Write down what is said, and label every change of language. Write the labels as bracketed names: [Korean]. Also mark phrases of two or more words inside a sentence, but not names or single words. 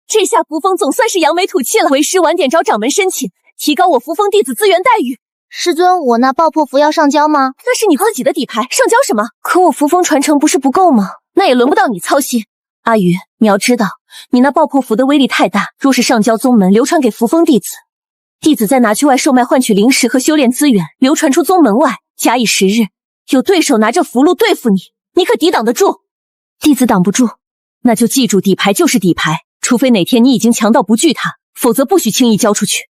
[Chinese] 这下扶风总算是扬眉吐气了。为师晚点找掌門申請，提高我扶风弟子資源待遇。師尊，我那爆破符要上交嗎？那是你自己的底牌，上交什麼？可我扶风傳承不是不夠嗎？那也輪不到你操心。阿魚，你要知道，你那爆破符的威力太大，若是上交宗門，流傳給扶風弟子，弟子再拿去外售賣換取靈石和修煉資源，流傳出宗門外，假以時日，有對手拿着符籙對付你，你可抵擋得住？弟子擋不住，那就記住底牌就是底牌，除非哪天你已經強到不懼他，否則不許輕易交出去。